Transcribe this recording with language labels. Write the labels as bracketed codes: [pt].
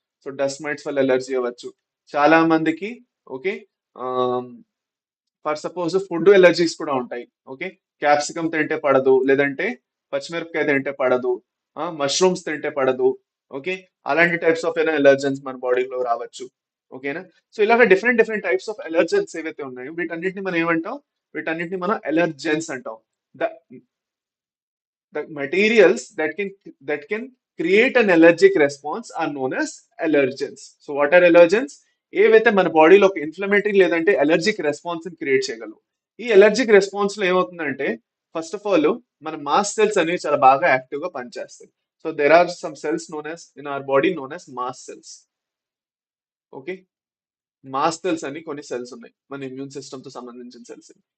[te] So dust mites వల్ల allergy అవ్వచ్చు చాలా మందికి. Okay, for suppose food allergies కూడా ఉంటాయి. ఓకే, క్యాప్సికమ్ తింటే పడదు, లేదంటే పచ్చిమిరపకాయ తింటే పడదు, మష్రూమ్స్ తింటే పడదు. ఓకే, అలాంటి టైప్స్ ఆఫ్ ఎలర్జన్స్ మన బాడీలో రావచ్చు. ఓకేనా? సో ఇలాగ different different types of allergens ఏవైతే ఉన్నాయో వీటన్నిటిని మనం ఏమంటాం? వీటన్నిటిని మనం ఎలర్జెన్స్ అంటాం. [en] The the materials that can create an allergic response are known as allergens. So what are allergens? [te] ఏవైతే మన బాడీలో ఒక ఇన్ఫ్లమేటరీ లేదంటే ఎలర్జిక్ రెస్పాన్స్ క్రియేట్ చేయగలవు. ఈ ఎలర్జిక్ రెస్పాన్స్ లో ఏమవుతుందంటే ఫస్ట్ ఆఫ్ ఆల్ మన మాస్ట్ సెల్స్ అనేవి చాలా బాగా యాక్టివ్ గా పనిచేస్తాయి. [en] So there are some cells known as in our body known as mast cells. [te] Okay, mast cells అని కొన్ని సెల్స్ ఉన్నాయి మన ఇమ్యూన్ సిస్టమ్ తో సంబంధించిన సెల్స్.